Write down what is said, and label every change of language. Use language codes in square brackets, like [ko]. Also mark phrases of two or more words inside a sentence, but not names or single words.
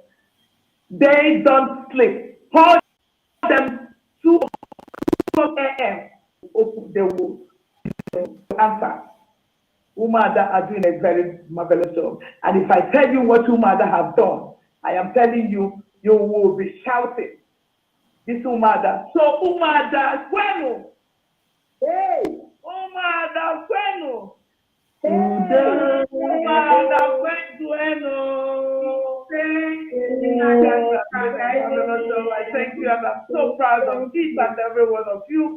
[en] They don't sleep. Call them 2 a.m. They will answer. Umuada are doing a very marvelous job. And if I tell you what Umuada have done, I am telling you, you will be shouting. This Umuada. So Umuada, bueno. Hey, Umuada, bueno. Hey, Umuada, bueno. I thank you, and I'm so proud of each and every one of you.